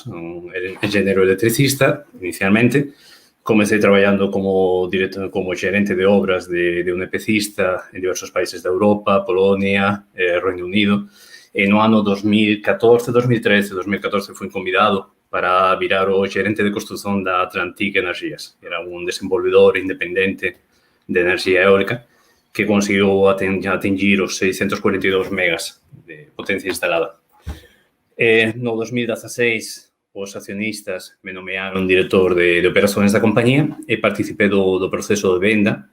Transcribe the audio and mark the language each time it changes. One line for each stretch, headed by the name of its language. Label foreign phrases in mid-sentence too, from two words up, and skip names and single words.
Portuguese: Era engenheiro eletricista, inicialmente. Comecei trabalhando como gerente de obras de um EPCista em diversos países da Europa, Polônia, Reino Unido.
Galician: No ano 2014 fui convidado para virar o gerente de construción da Atlantic Energias. Era un desenvolvedor independente de enerxía eólica que conseguiu atingir os 642 megas de potencia instalada. No 2016, os accionistas me nomearon director de operações da compañía e participei do proceso de venda.